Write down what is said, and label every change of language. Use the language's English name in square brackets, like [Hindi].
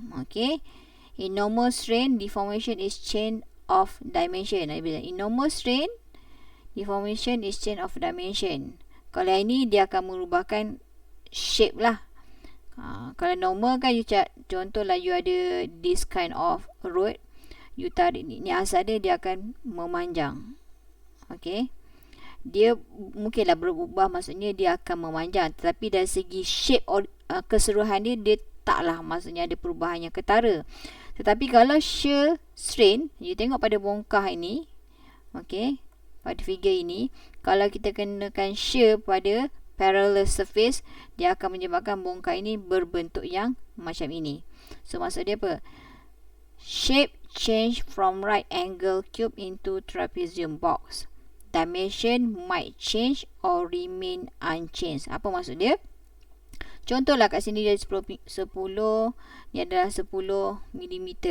[English] Okay, in normal strain deformation is change of dimension. In normal strain deformation is change of dimension. [Malay] Kalau ini dia akan merubahkan shape lah. Kalau normal kan you contoh lah, you ada this kind of road, you tarik ni asal dia akan memanjang. Okay, dia mungkinlah berubah, maksudnya dia akan memanjang, tetapi dari segi shape keseluruhan dia taklah, maksudnya ada perubahan yang ketara. Tetapi kalau shear strain, you tengok pada bongkah ini, okay, pada figure ini, kalau kita kenakan shear pada parallel surface, dia akan menyebabkan bongkah ini berbentuk yang macam ini. So maksud dia apa? [English] Shape change from right angle cube into trapezium box. Dimension might change or remain unchanged. [Malay] Apa maksud dia? Contohlah kat sini dia 10, ni adalah 10 mm.